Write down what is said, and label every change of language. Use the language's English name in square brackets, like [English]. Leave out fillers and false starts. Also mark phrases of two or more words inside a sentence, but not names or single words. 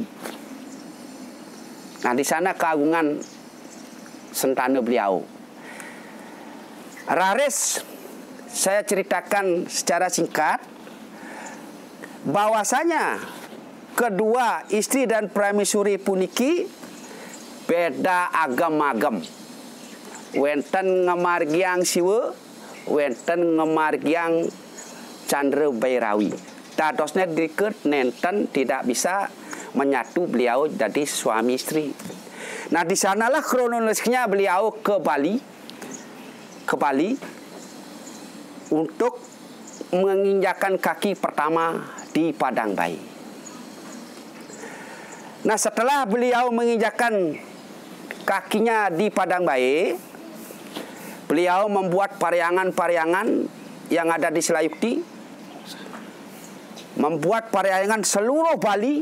[Indonesian] Nah, di sana keagungan sentana beliau. Raris saya ceritakan secara singkat bahwasanya kedua istri dan pramesuri puniki beda agam-agam. [Balinese] Wenten ngemargiang Siwa, wenten ngemargiang Chandra Bairawi. Dadosnya dikit nenten [Indonesian] tidak bisa menyatu beliau jadi suami istri. Nah, di sanalah kronologisnya beliau ke Bali untuk menginjakkan kaki pertama di Padang Bae. Nah, setelah beliau menginjakkan kakinya di Padang Bae, beliau membuat pariangan-pariangan yang ada di Selayukti, membuat pariangan seluruh Bali.